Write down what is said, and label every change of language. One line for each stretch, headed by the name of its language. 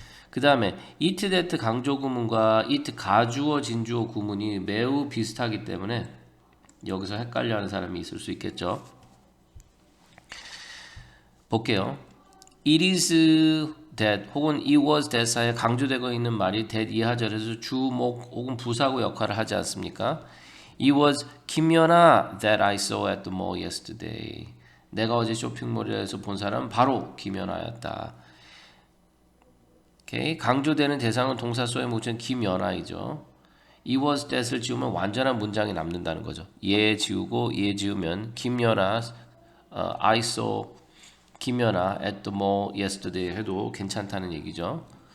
Korean: 그 다음에 it that 강조 구문과 it 가주어 진주어 구문이 매우 비슷하기 때문에 여기서 헷갈려하는 사람이 있을 수 있겠죠. 볼게요. It is that 혹은 it was that 사이에 강조되고 있는 말이 that 이하절에서 주, 목 혹은 부사구 역할을 하지 않습니까?
English: It was 김연아 that I saw at the mall yesterday.
Korean: 내가 어제 쇼핑몰에서 본 사람은 바로 김연아였다. 오케이? 강조되는 대상은 동사 소의 목적은 김연아이죠. It was that 을 지우면 완전한 문장이 남는다는 거죠. 얘 지우고 얘 지우면 김연아, I saw 김연아 at the mall yesterday 해도 괜찮다는 얘기죠.